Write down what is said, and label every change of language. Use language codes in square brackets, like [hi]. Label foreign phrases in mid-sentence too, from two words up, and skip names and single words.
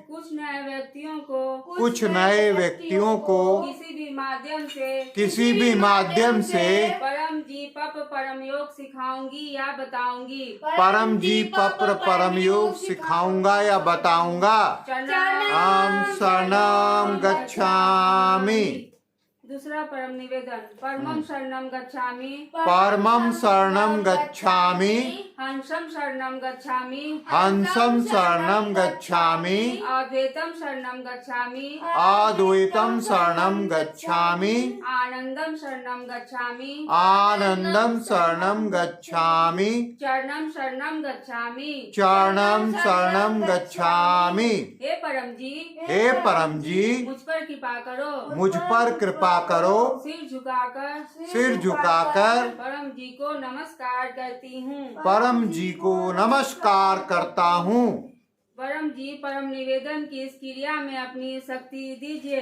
[hi] कुछ नए व्यक्तियों को किसी भी माध्यम से परम जी परम योग सिखाऊंगी या बताऊंगी। परम जी परम योग सिखाऊंगा या बताऊंगा। [pi] चरणं हम शरणं गच्छामि। [hi] दूसरा परम निवेदन, [pi] परमम शरणम गच्छामि, परमं शरणं गच्छामि, हंसम शरणम गच्छामि, हंसं शरणं गच्छामि, अद्वैतम शरणम गच्छामि, अद्वैतं शरणं गच्छामि, आनंदम शरणम गच्छामि, आनंदं शरणं गच्छामि, चरणम शरणम गच्छामि। चरणं शरणं गच्छामि। [hi] हे परम जी, हे परम जी, मुझ पर कृपा करो, मुझ पर कृपा करो, सिर झुकाकर परम जी को नमस्कार करती हूँ। परम जी को नमस्कार करता हूँ। परम जी, परम निवेदन की इस क्रिया में अपनी शक्ति दीजिए।